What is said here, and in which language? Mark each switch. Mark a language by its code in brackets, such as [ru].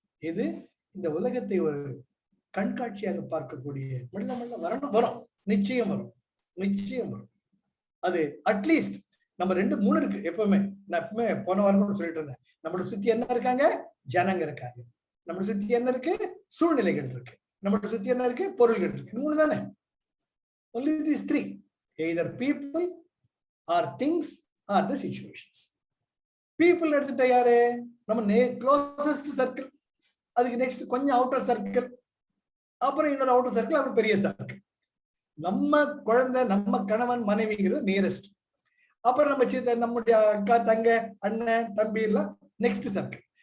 [ta] இது இந்த உலகத்தை ஒரு கண்காட்சியாக பார்க்கக்கூடிய மெல்ல மெல்ல வரும், நிச்சயம் வரும், நிச்சயம் வரும். அது அட்லீஸ்ட் நம்ம 2 3 இருக்கு எப்பவுமே. நான் எப்பவுமே போன வாரம் கூட சொல்லிட்டு இருந்தேன், நம்மளை சுத்தி என்ன இருக்காங்க, ஜனங்க இருக்காங்க. நம்மளை சுத்தி என்ன இருக்கு, சூழ்நிலைகள் இருக்கு. நம்மளை சுத்தி என்ன இருக்கு, பொருள்கள் இருக்கு. 3 தானே. [en] only these 3, either people or things or the situations. [ta] people எடுத்துட்டா யாரு, நம்ம க்ளோசஸ்ட் சர்க்கிள், அதுக்கு நெக்ஸ்ட் கொஞ்சம் அவுட்டர் சர்க்கிள், அப்புறம் இன்னொரு அவுட்டர் சர்க்கிள், அப்புறம் பெரிய சர்க்கிள். நம்ம குழந்தை, நம்ம கணவன் மனைவிங்கிறது நியரஸ்ட். அப்புறம் நம்ம நம்முடைய அக்கா தங்க அண்ணன் தம்பி எல்லாம் நெக்ஸ்ட் சர்க்கிள்.